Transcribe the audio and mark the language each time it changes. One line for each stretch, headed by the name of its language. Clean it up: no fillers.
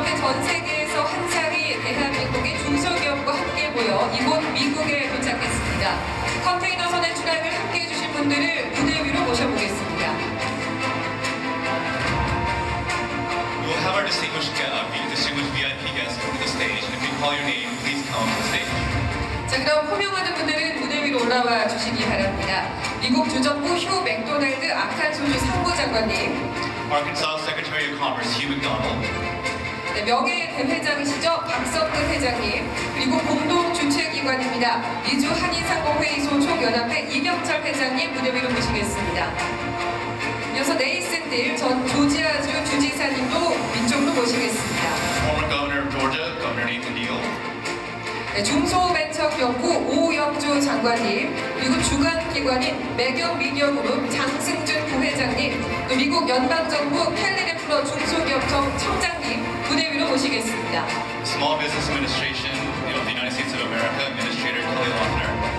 Korean: 전 세계에서 한 쌍이 대한민국의 중소기업과 함께 모여 이곳 미국에 도착했습니다. 컨테이너선의 출항을 함께 해주실 분들을 무대 위로 모셔보겠습니다.
English: We'll have our distinguished VIP guests come to the stage, and if we call your name, please come to the stage.
Korean: 자, 그럼 호명하는 분들은 무대 위로 올라와 주시기 바랍니다. 미국 주정부 휴 맥도날드 아칸소주 상부장관님,
English: Arkansas Secretary of Commerce Hugh McDonald,
Korean: 네, 명예대회장이시죠? 박성근 회장님, 그리고 공동 주최기관입니다. 미주 한인상공회의소 총연합회 이병철 회장님 무대 위로 모시겠습니다. 이어서 네이슨 딜 전 조지아주 주지사님도 위쪽으로 모시겠습니다.
English: former Governor of Georgia, Governor Nathan Deal,
Korean: 네, 중소벤처연구 오영주 장관님, 그리고 주관기관인 매경미디어그룹 장승준 부회장님, 또 미국 연방정부 캘리레플러 중소기업청 청장님 무대 위로 모시겠습니다.
English: Small Business Administration of the United States of America, Administrator Kelly Loeffner,